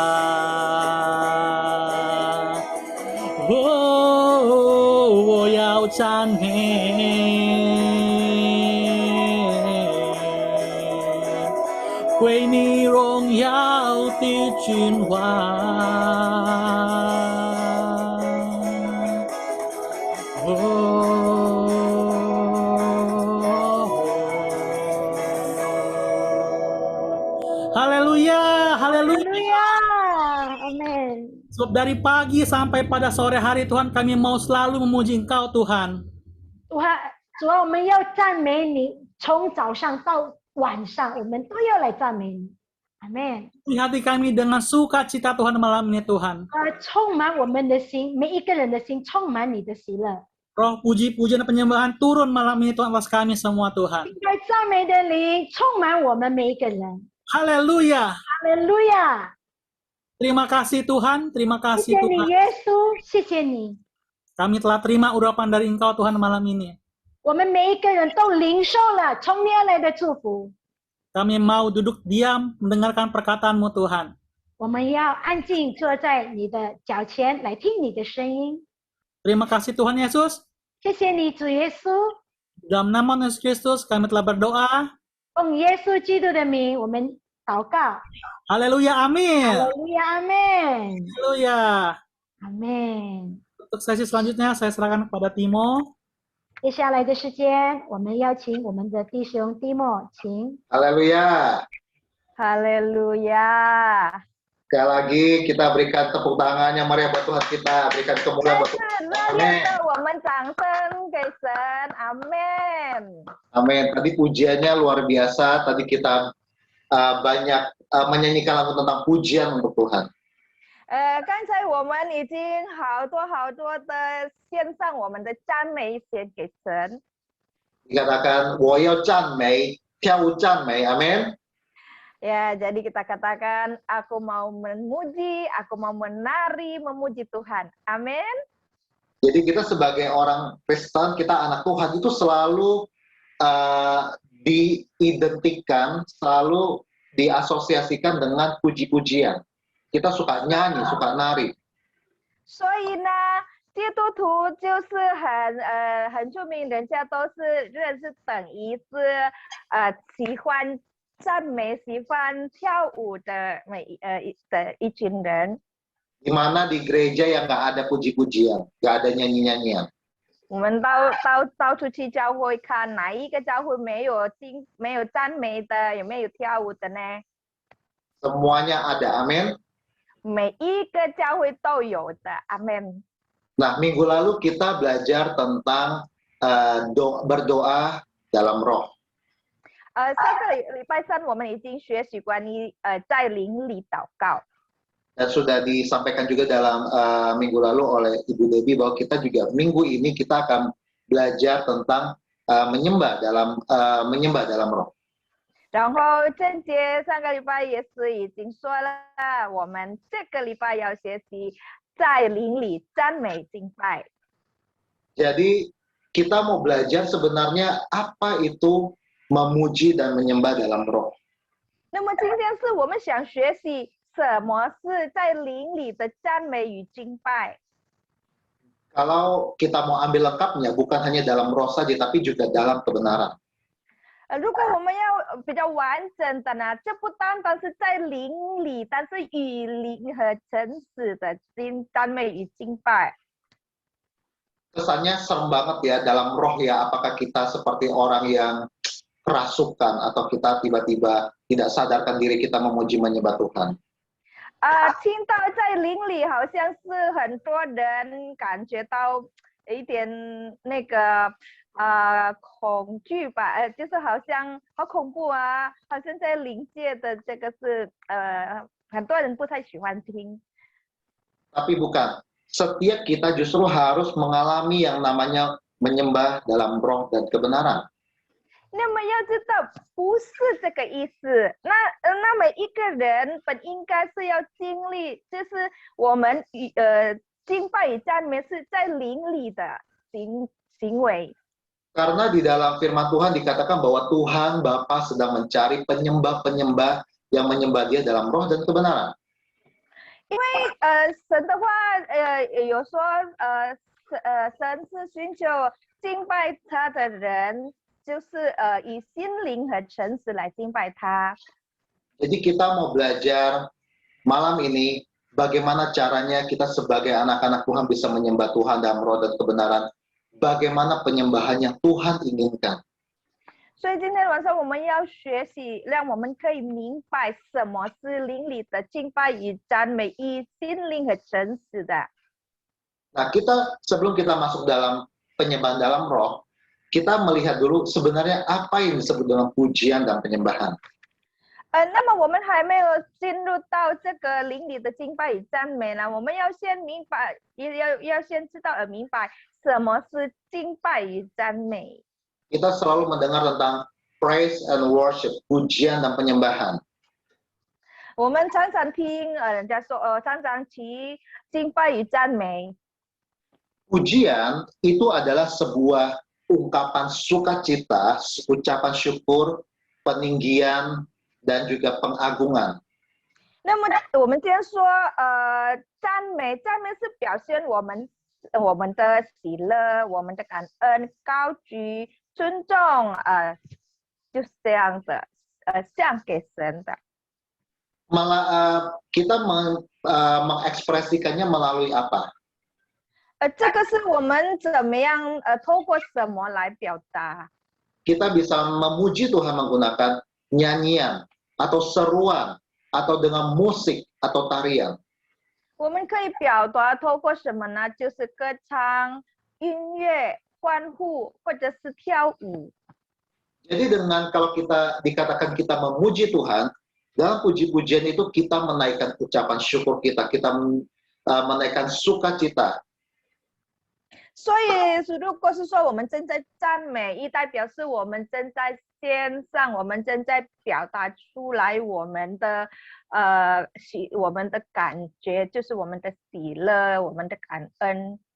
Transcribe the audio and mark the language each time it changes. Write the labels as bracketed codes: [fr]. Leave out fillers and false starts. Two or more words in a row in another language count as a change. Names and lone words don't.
[zh] 我要赞美，归你荣耀的君王。 [id] Haleluya, haleluya. Amin. Sebab dari pagi sampai pada sore hari Tuhan, kami mau selalu memuji Engkau Tuhan. [zh] 主啊，我们要赞美你，从早上到晚上，我们都要来赞美你。Amin. [id] Di hati kami dengan sukacita Tuhan malam ini Tuhan. [zh] 充满我们的心，每一个人的心充满你的喜乐。 [id] Roh puji-pujian dan penyembahan turun malam ini Tuhan atas kami semua Tuhan. [zh] 在赞美的灵充满我们每一个人。 [id] Haleluya. Haleluya. Terima kasih Tuhan, terima [zh] 谢 [id] kasih [zh] 谢你 [id] Tuhan. [zh] 耶稣，谢谢你。 [id] Kami telah terima urapan dari Engkau Tuhan malam ini. [zh] 我们每一个人都领受了从你而来的祝福。 [id] Kami mau duduk diam mendengarkan perkataan-Mu Tuhan. [zh] 我们要安静坐在你的脚前来听你的声音。 [id] Terima kasih Tuhan Yesus. [zh] 谢谢你主耶稣， [id] Dalam nama Yesus Kristus kami telah berdoa. [zh] 奉耶稣基督的名，我们祷告。 [id] Haleluya, amin. [zh] 哈利路亚，阿门， [id] Haleluya. [zh] 阿门。 [id] Untuk sesi selanjutnya saya serahkan kepada Timo. [zh] 接下来的时间，我们邀请我们的弟兄蒂莫，请。 [id] Haleluya. Haleluya. Sekali lagi kita berikan tepuk tangan yang meriah buat Tuhan kita, berikan kemuliaan buat Tuhan. Amin. Amin. Amin. Tadi pujiannya luar biasa. Tadi kita banyak menyanyikan lagu tentang pujian untuk Tuhan. [zh] 刚才我们已经好多的献上我们的赞美献给神。 Dikatakan, 我要赞美，跳舞赞美， [id] amin. Ya, jadi kita katakan, aku mau memuji, aku mau menari, memuji Tuhan. Amin. Jadi kita sebagai orang Kristen, kita anak Tuhan itu selalu diidentikan, selalu diasosiasikan dengan puji-pujian. Kita suka nyanyi, suka nari. [zh] 所以呢，基督徒就是很出名，人家都是认识等于是喜欢赞美、喜欢跳舞的一群人。 [id] Di mana di gereja yang nggak ada puji-pujian, nggak ada nyanyi-nyanyian. [zh] 我们到处去教会看，哪一个教会没有赞美的，有没有跳舞的呢？ [id] Semuanya ada, amin. [zh] 每一个教会都有的，阿门。 [id] Nah, minggu lalu kita belajar tentang berdoa dalam roh. [zh] 上个礼拜三我们已经学习关于在灵里祷告。 [id] Dan sudah disampaikan juga dalam minggu lalu oleh Ibu Debbie bahwa kita juga minggu ini kita akan belajar tentang menyembah dalam roh. [zh] 然后郑杰上个礼拜也是已经说了，我们这个礼拜要学习在灵里赞美敬拜。 [id] Jadi kita mau belajar sebenarnya apa itu memuji dan menyembah dalam roh. [zh] 那么今天是我们想学习什么是在灵里的赞美与敬拜。 [id] Kalau kita mau ambil lengkapnya, bukan hanya dalam roh saja, tapi juga dalam kebenaran. [zh] 如果我们要比较完整的呢，这不单单是在灵里，但是与灵和诚实的赞美与敬拜。 [id] Kesannya serem banget ya dalam roh ya, apakah kita seperti orang yang kerasukan atau kita tiba-tiba tidak sadarkan diri kita memuji menyembah Tuhan. [zh] 听到在灵里好像是很多人感觉到一点那个恐惧吧，就是好像好恐怖啊，好像在灵界的这个是很多人不太喜欢听。 [id] Tapi bukan, setiap kita justru harus mengalami yang namanya menyembah dalam roh dan kebenaran. [zh] 那么要知道，不是这个意思。那每一个人本应该是要经历，就是我们敬拜与赞美是在灵里的行为。 [id] Karena di dalam firman Tuhan dikatakan bahwa Tuhan Bapa sedang mencari penyembah-penyembah yang menyembah Dia dalam roh dan kebenaran. [zh] 因为神的话有说神是寻求敬拜他的人，就是以心灵和诚实来敬拜他。 [id] Jadi kita mau belajar malam ini bagaimana caranya kita sebagai anak-anak Tuhan bisa menyembah Tuhan dalam roh dan kebenaran. Bagaimana penyembahan yang Tuhan inginkan. [zh] 所以今天晚上我们要学习，让我们可以明白什么是灵里的敬拜与赞美，以心灵和诚实的。 [id] Nah, sebelum kita masuk dalam penyembahan dalam roh, kita melihat dulu sebenarnya apa yang disebut dengan pujian dan penyembahan. [zh] 那么我们还没有进入到这个灵里的敬拜与赞美呢，我们要先明白，要先知道明白什么是敬拜与赞美。 [id] Kita selalu mendengar tentang [en] praise and worship, [id] pujian dan penyembahan. [zh] 我们常常听人家说常常提敬拜与赞美。 [id] Pujian itu adalah sebuah ungkapan sukacita, ucapan syukur, peninggian, dan juga pengagungan. [zh] 那么我们今天说赞美是表现我们的喜乐，我们的感恩，高举尊重就是这样的献给神的。 [id] Kita mengekspresikannya melalui apa? [zh] 这个是我们怎么样透过什么来表达？ [id] Kita bisa memuji Tuhan menggunakan nyanyian atau seruan atau dengan musik atau tarian. [zh] 我们可以表达透过什么呢？就是歌唱、音乐、欢呼，或者是跳舞。 [id] Jadi kalau dikatakan kita memuji Tuhan, dalam puji-pujian itu kita menaikkan ucapan syukur kita menaikkan sukacita. [zh] 所以，如果是说我们正在赞美，一代表是我们正在献上，我们正在表达出来我们的感觉，就是我们的喜乐，我们的感恩。